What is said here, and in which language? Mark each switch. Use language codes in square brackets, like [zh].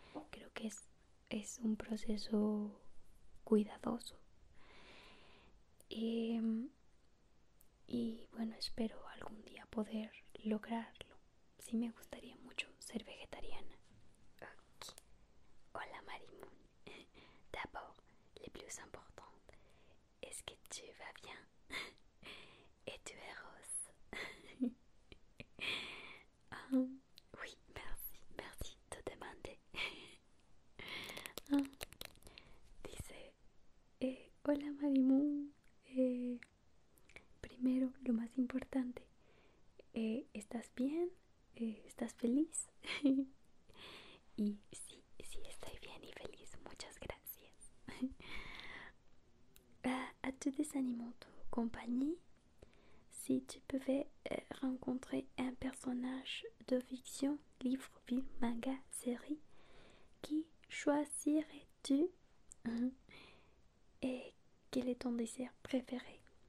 [es] Creo que es un proceso cuidadoso. Y bueno, espero algún día poder lograrlo. Sí, me gustaría mucho ser vegetariana. Okay. Hola Marimun. [fr] D'abord, le plus important, est-ce que tu vas bien? Et tu es rose? Oui, merci de demander. [es] Dice, hola Marimun. Primero, lo más importante, ¿estás bien? ¿Estás feliz? Y sí, estoy bien y feliz, muchas gracias. [fr] As-tu des animaux de compagnie? Si tu pouvais rencontrer un personnage de fiction, livre, film, manga, série, qui choisirais-tu? Et quel est ton dessert préféré?